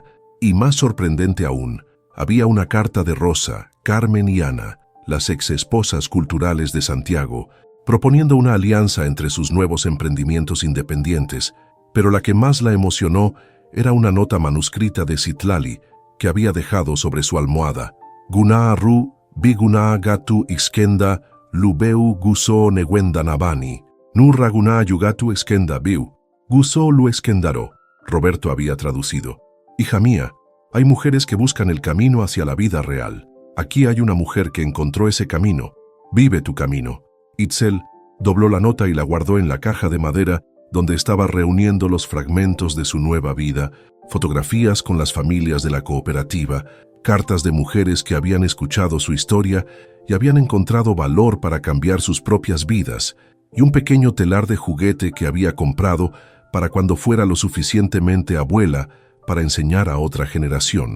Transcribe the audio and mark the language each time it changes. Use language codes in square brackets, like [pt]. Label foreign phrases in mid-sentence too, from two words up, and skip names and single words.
[es] Y más sorprendente aún, había una carta de Rosa, Carmen y Ana, las ex-esposas culturales de Santiago, proponiendo una alianza entre sus nuevos emprendimientos independientes, pero la que más la emocionó era una nota manuscrita de Citlali que había dejado sobre su almohada. [zap] «Gunaa Ru, Bigunaa Gatu Ixkenda, Lubeu Gusó Negwendanabani, Nurra Gunaa Yugatu Ixkenda Biu, Gusó Lu Ixkendaro». [es] Roberto había traducido. «Hija mía, hay mujeres que buscan el camino hacia la vida real. Aquí hay una mujer que encontró ese camino. Vive tu camino». Itzel dobló la nota y la guardó en la caja de madera donde estaba reuniendo los fragmentos de su nueva vida, fotografías con las familias de la cooperativa, cartas de mujeres que habían escuchado su historia y habían encontrado valor para cambiar sus propias vidas, y un pequeño telar de juguete que había comprado para cuando fuera lo suficientemente abuela para enseñar a otra generación.